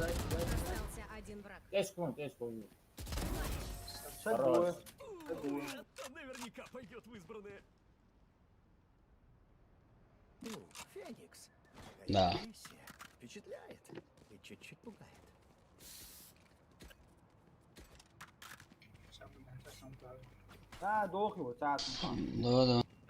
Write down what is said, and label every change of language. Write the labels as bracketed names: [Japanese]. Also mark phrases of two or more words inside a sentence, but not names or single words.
[Russian] Остался один враг. Ты что? Такое. Это наверняка пойдет в избранное. Ну, Феникс. Да. Миссия впечатляет и чуть-чуть пугает. [Turkish] Ha doğru mu? Zaten. [Russian] Да.